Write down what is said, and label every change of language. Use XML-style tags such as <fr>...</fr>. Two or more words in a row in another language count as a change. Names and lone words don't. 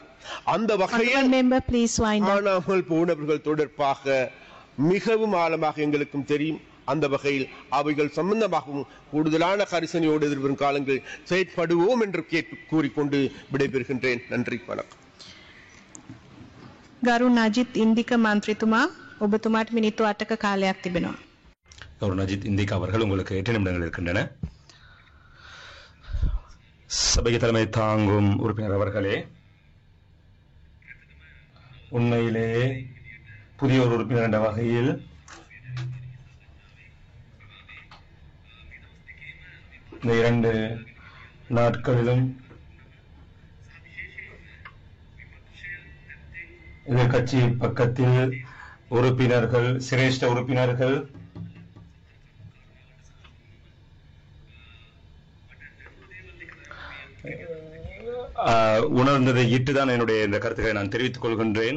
<ta>அந்த வகையில் காணாமல் போனவர்கள் தொடர்பாக மிகவும் ஆழமாக எங்களுக்கும் தெரியும். அந்த வகையில் அவைகள் சம்பந்தமாகவும் கூடுதலான கரிசனையோடு எதிர்வரும் காலங்களில் செயற்படுவோம் என்று கூறிக்கொண்டு விடைபெறுகின்றேன். நன்றி, வணக்கம்.</ta> <si>ගරු නජිත් ඉන්දික මන්ත්‍රීතුමා, ඔබතුමාට මිනිත්තු 8ක කාලයක් තිබෙනවා.</si> <ta>கரு நஜித் இந்திக் அவர்கள், உங்களுக்கு 8 நிமிடங்கள் இருக்கின்றன. சபைக்கு தலைமை தாங்கும் உறுப்பினர் அவர்களே, உண்மையிலேயே புதிய ஒரு உறுப்பினர் என்ற வகையில் இந்த 2 நாட்களிலும் எதிர்கட்சி பக்கத்தில் உறுப்பினர்கள், சிரேஷ்ட உறுப்பினர்கள் உணர்ந்ததை இட்டுதான் என்னுடைய இந்த கருத்துக்களை நான் தெரிவித்துக் கொள்கின்றேன்.</ta>